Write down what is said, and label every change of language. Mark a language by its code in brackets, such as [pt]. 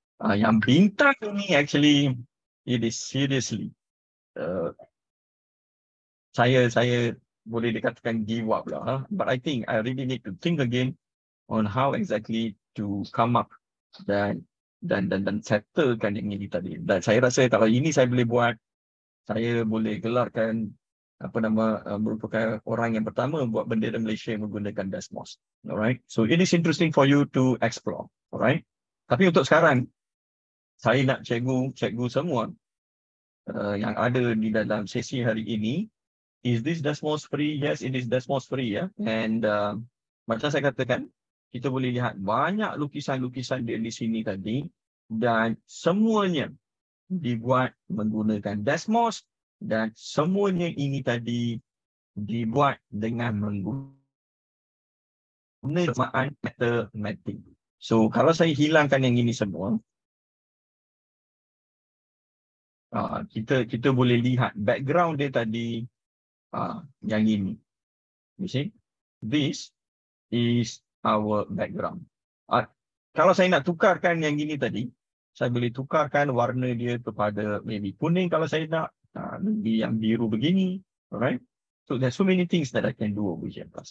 [ms] Yang bintang ini [en] actually, it is seriously, [ms] saya boleh dikatakan [en] give up [ms] lah. [en] But I think I really need to think again on how exactly to come up [ms] dan settlekan yang ini tadi. Dan saya rasa kalau ini saya boleh buat, saya boleh gelarkan merupakan orang yang pertama buat bendera Malaysia menggunakan Desmos. [en] Alright. So it is interesting for you to explore. [ms] Alright. Tapi untuk sekarang, saya nak cikgu semua yang ada di dalam sesi hari ini, [en] is this Desmos free? Yes, it is Desmos free. [ms] And macam saya katakan, kita boleh lihat banyak lukisan-lukisan di sini tadi dan semuanya dibuat menggunakan Desmos dan semuanya ini tadi dibuat dengan menggunakan persamaan matematik. So kalau saya hilangkan yang ini semua, kita boleh lihat background dia tadi yang ini. [en] You see? This is our background. [ms] Kalau saya nak tukarkan yang ini tadi, saya boleh tukarkan warna dia kepada maybe kuning kalau saya nak, maybe yang biru begini. [en] Alright. So there's so many things that I can do over here.